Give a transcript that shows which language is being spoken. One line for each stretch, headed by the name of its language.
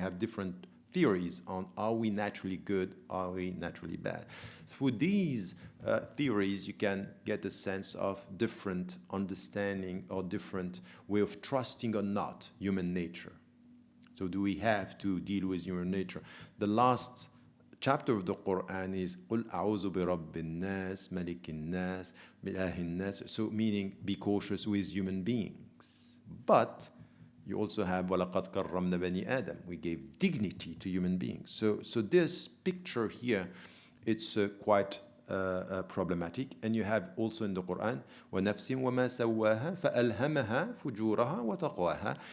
English: You have different theories on are we naturally good, are we naturally bad. Through these theories, you can get a sense of different understanding or different way of trusting or not human nature. So do we have to deal with human nature? The last chapter of the Quran is
Arabic: قُلْ أَعُوذُ بِرَبِّ النَّاسِ مَلِكِ النَّاسِ بِإِلَٰهِ النَّاسِ.
English: So meaning be cautious with human beings. But you also have
Arabic: وَلَقَدْ كَرَّمْنَا بَنِي آدَمَ.
English: We gave dignity to human beings. So this picture here, it's quite problematic. And you have also in the Quran
Arabic: وَنَفْسٍ وَمَا سَوَّاهَا فَأَلْهَمَهَا فُجُورَهَا وَتَقْوَاهَا.